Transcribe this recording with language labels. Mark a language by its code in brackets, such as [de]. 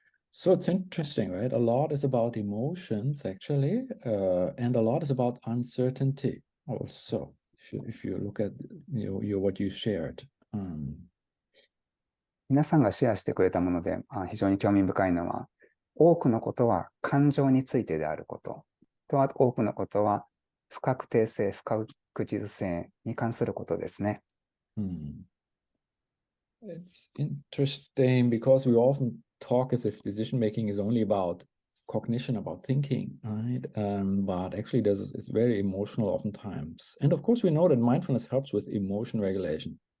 [en] So it's interesting, right? A lot is about emotions, actually, and a lot is about uncertainty also. If you look at what you shared. [ja] 皆さんがシェアしてくれたもので非常に興味深いのは、多くのことは感情についてであること、と多くのことは不確定性、不確実性に関することですね。 [en] It's interesting because we often talk as if decision making is only about cognition, about thinking, right? But actually, it's very emotional oftentimes. And of course, we know that mindfulness helps with emotion regulation.